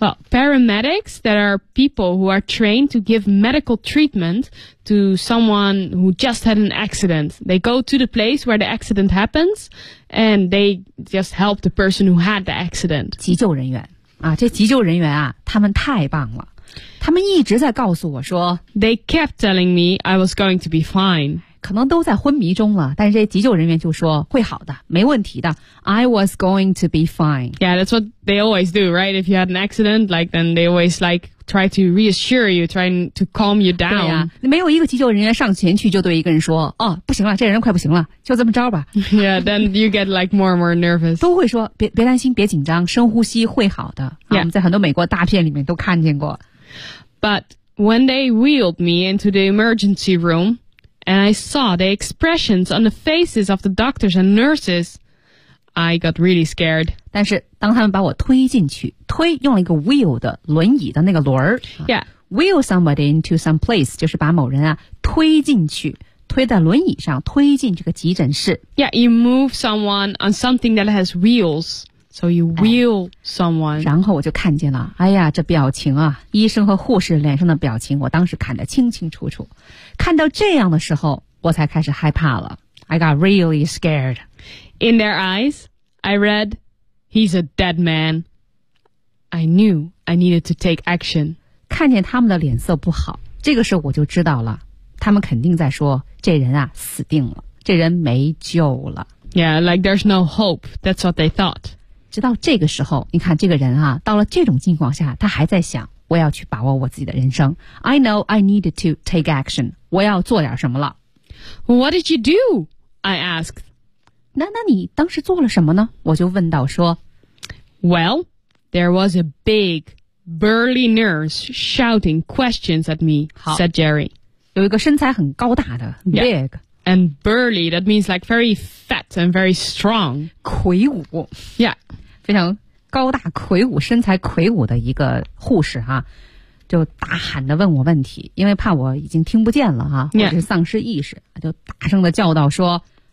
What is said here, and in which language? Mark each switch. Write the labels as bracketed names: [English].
[English] Well, paramedics, that are people who are trained to give medical treatment to someone who just had an accident. They go to the place where the accident happens, and they just help the person who had the accident. [Chinese] 急救人员啊，这急救人员啊，他们太棒了。他们一直在告诉我说 [English] ，They kept telling me I was going to be fine. [Chinese] 可能都在昏迷中了，但是这急救人员就说会好的，没问题的。 [English] I was going to be fine. Yeah, that's what they always do, right? If you had an accident, like then they always like try to reassure you, trying to calm you down. [Chinese] 对啊，没有一个急救人员上前去就对一个人说，哦，不行了，这人快不行了，就这么着吧。 [English] Yeah, then you get like more and more nervous. [Chinese] 都会说别担心，别紧张，深呼吸会好的。啊、 [English] yeah. [Chinese] 我们在很多美国大片里面都看见过。 [English] But when they wheeled me into the emergency room, and I saw the expressions on the faces of the doctors and nurses, I got really scared. [Chinese] 但是当他们把我推进去，推用了一个 wheel 的轮椅的那个轮儿。 [English] Yeah. Wheel somebody into some place, [Chinese] 就是把某人啊推进去，推在轮椅上，推进这个急诊室。 [English] Yeah, you move someone on something that has wheels. So you wheel someone. [Chinese] 然后我就看见了，哎呀，这表情啊，医生和护士脸上的表情，我当时看得清清楚楚。看到这样的时候，我才开始害怕了。 [English] I got really scared. In their eyes, I read, he's a dead man. I knew I needed to take action. [Chinese] 看见他们的脸色不好，这个时候我就知道了，他们肯定在说，这人啊，死定了，这人没救了。 [English] Yeah, like there's no hope. That's what they thought. [Chinese] 直到这个时候，你看这个人啊，到了这种境况下，他还在想，我要去把握我自己的人生。 [English] I know I need to take action. [Chinese] 我要做点什么了。 [English] What did you do? I asked. [Chinese] 那你当时做了什么呢？我就问到说。 [English] Well, there was a big, burly nurse shouting questions at me, said Jerry. [Chinese] 有一个身材很高大的 big.、 [English] Yeah. And burly, that means like very fat and very strong. [Chinese] 魁梧 [English] Yeah. [Chinese] 非常高大魁梧身材魁梧的一个护士啊就大喊地问我问题因为怕我已经听不见了啊、 [English] yeah. [Chinese] 或者是丧失意识就大声地叫道说